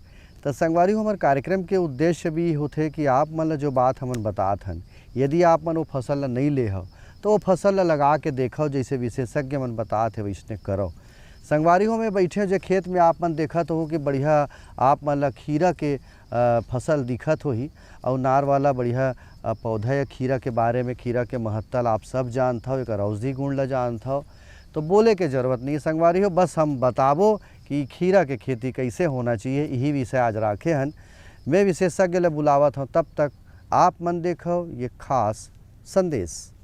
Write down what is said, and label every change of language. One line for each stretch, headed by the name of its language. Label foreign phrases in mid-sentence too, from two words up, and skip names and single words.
Chhattisgarhi: तो संगवारी हो, हमार कार्यक्रम के उद्देश्य भी होते कि आप मन जो बात हमन बतात हन, यदि आप मन वो फसल ला नहीं ले हो तो वो फसल ला लगा के देखो, जैसे विशेषज्ञ मन बताते है वैसने करो। संगवारी हो में बैठे जो खेत में आप मन देखत हो कि बढ़िया आप मन ला खीरा के फसल दिखत हो ही, और नार वाला बढ़िया पौधा या खीरा के बारे में, खीरा के महत्ता आप सब जानते हो, एक औषधि गुण ला जानते हो, तो बोले के जरूरत नहीं संगवारी हो। बस हम बताबो कि खीरा के खेती कैसे होना चाहिए, यही विषय आज राखे हन। मैं विशेषज्ञ ले बुलावत हूँ, तब तक आप मन देखो ये खास संदेश।